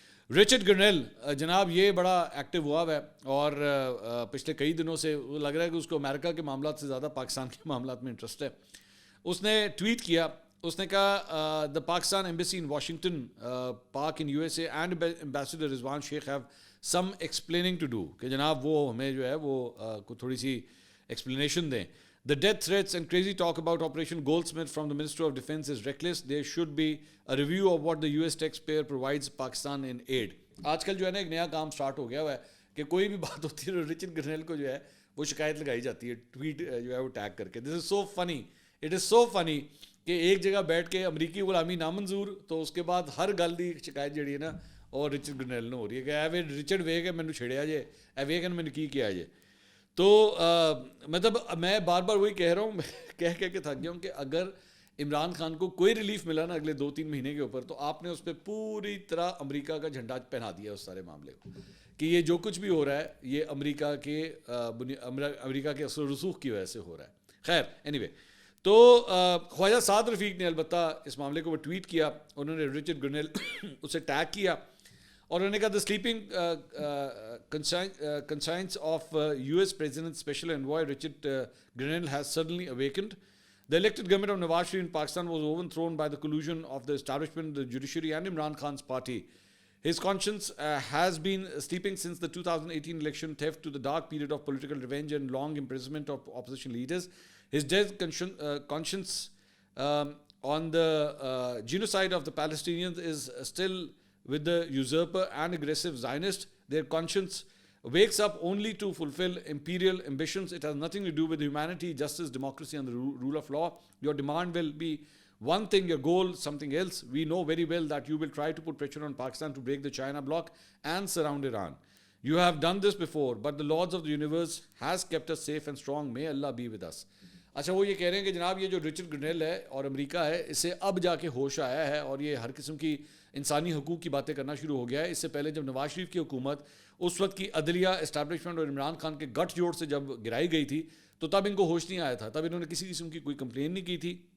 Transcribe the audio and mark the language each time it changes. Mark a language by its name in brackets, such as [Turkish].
[Urdu] Richard گرنیل جناب یہ بڑا ایکٹیو ہوا ہے اور پچھلے کئی دنوں سے لگ رہا ہے کہ اس کو امریکہ کے معاملات سے زیادہ پاکستان کے معاملات میں انٹرسٹ ہے. [English] اس نے ٹویٹ کیا, اس نے کہا the Pakistan embassy in Washington Pak in USA and ambassador Rizwan Sheikh have some explaining to do, [Urdu] کہ جناب وہ ہمیں جو ہے وہ تھوڑی سی ایکسپلینیشن دیں. [English] The death threats and crazy talk about Operation Goldsmith from the Minister of Defense is reckless. There should be a review of what the US taxpayer provides Pakistan in aid. [Urdu] آج کل جو ہے نا ایک نیا کام start ہو گیا ہوا ہے کہ کوئی بھی بات ہوتی ہے رچرڈ گرنیل کو جو ہے وہ شکایت لگائی جاتی ہے, ٹویٹ جو ہے وہ ٹیگ کر کے. [English] this is so funny, it is so funny [Urdu] کہ ایک جگہ بیٹھ کے امریکی غلامی نامنظور, تو اس کے بعد ہر گل دی شکایت جڑی ہے نا اور رچرڈ گرنیل نے ہو رہی ہے کہ [Punjabi] اے وے رچرڈ وے کہ مینوں چھڑیا جے, اے وے کہ مینوں کی کیا جے. [Urdu] تو مطلب میں بار بار وہی کہہ رہا ہوں, کہہ کے تھک گیا ہوں کہ اگر عمران خان کو کوئی ریلیف ملا نا اگلے 2-3 مہینے کے اوپر, تو آپ نے اس پہ پوری طرح امریکہ کا جھنڈا پہنا دیا اس سارے معاملے کو, کہ یہ جو کچھ بھی ہو رہا ہے یہ امریکہ کے اثر و رسوخ کی وجہ سے ہو رہا ہے. خیر اینی وے, تو خواجہ سعد رفیق نے البتہ اس معاملے کو وہ ٹویٹ کیا, انہوں نے رچرڈ گرنیل اسے ٹیگ کیا اور انہوں نے کہا [English] The sleeping conscience of US President Special Envoy Richard Grenell has suddenly awakened. The elected government of Nawaz Sharif in Pakistan was overthrown by the collusion of the establishment, the judiciary and Imran Khan's party. His conscience has been sleeping since the 2018 election theft to the dark period of political revenge and long imprisonment of opposition leaders. His dead conscience on the genocide of the Palestinians is still with the usurper and aggressive Zionist. Their conscience wakes up only to fulfill imperial ambitions. It has nothing to do with humanity, justice, democracy and the rule of law. Your demand will be one thing, your goal something else. We know very well that you will try to put pressure on Pakistan to break the China bloc and surround Iran. You have done this before, but the Lords of the universe has kept us safe and strong. May Allah be with us. [Urdu] اچھا وہ یہ کہہ رہے ہیں کہ جناب یہ جو رچرڈ گرنیل ہے اور امریکہ ہے, اس سے اب جا کے ہوش آیا ہے اور یہ ہر قسم کی انسانی حقوق کی باتیں کرنا شروع ہو گیا ہے. اس سے پہلے جب نواز شریف کی حکومت اس وقت کی عدلیہ اسٹیبلشمنٹ اور عمران خان کے گٹھ جوڑ سے جب گرائی گئی تھی تو تب ان کو ہوش نہیں آیا تھا, تب انہوں نے کسی قسم کی کوئی کمپلین نہیں کی تھی.